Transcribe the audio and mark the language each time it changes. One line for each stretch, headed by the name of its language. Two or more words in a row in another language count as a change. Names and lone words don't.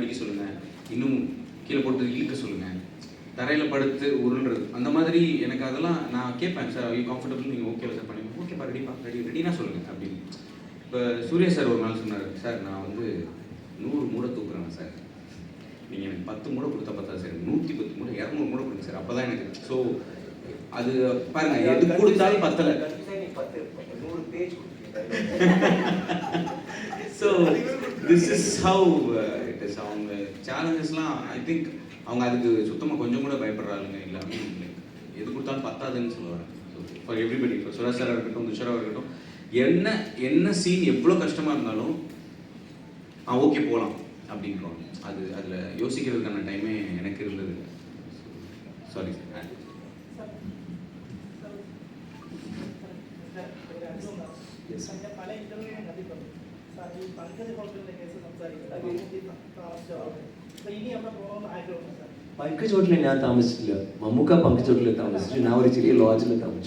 Tamil: அடிக்க சொல்லுங்கள் இன்னும் கீழே போட்டு இழுக்க சொல்லுங்கள் தரையில் படுத்து உருள்றது அந்த மாதிரி எனக்கு அதெல்லாம் நான் கேட்பேன் சார்
English: you comfortable
Tamil: நீங்கள் ஓகே சார் பண்ணி ஓகேப்பா ரெடினா சொல்லுங்கள் அப்படின்னு இப்போ சூர்யா சார் ஒரு நாள் சொன்னார் சார் நான் வந்து 100 மூடை தூக்குறேன் சார் நீங்கள் எனக்கு 10 மூடை கொடுத்தா பார்த்தா சார் 110 மூடை 200 மூடை கொடுங்க சார் அப்போ தான் எனக்கு ஸோ அது பாருங்க எது கொடுத்தாலும் பத்தலை
English: so this is how it is
Tamil: அவங்க சேலஞ்சஸ்லாம்
English: I think
Tamil: அவங்க அதுக்கு சுத்தமாக கொஞ்சம் கூட பயப்படுறாங்க எல்லாமே எது கொடுத்தாலும் பத்தாதுன்னு சொல்லுவாங்க
English: for everybody
Tamil: இப்போ சுரேஷ் சாராக இருக்கட்டும் துஷாராக இருக்கட்டும் என்ன சீன் எவ்வளோ கஷ்டமாக இருந்தாலும் ஓகே போகலாம் அப்படின்றோம் அதில் யோசிக்கிறதுக்கான டைமே எனக்கு இருந்தது சாரி சார்
Malayalam: പല ഇന്റർവ്യൂ കണ്ടിട്ടുണ്ട് സാർ ഈ പങ്കജ് ഹോട്ടലിന്റെ കേസ് സംസാരിക്കുന്നത് ഇനി അവിടെ പോകണമെന്ന് ആഗ്രഹമുണ്ട് സാർ പങ്കജ് ഹോട്ടലിൽ ഞാൻ താമസിച്ചില്ല മമ്മൂക്ക പങ്കജ് ഹോട്ടലിൽ താമസിച്ചു ഞാൻ ഒരു ചെറിയ ലോഡ്ജിൽ താമസിച്ചു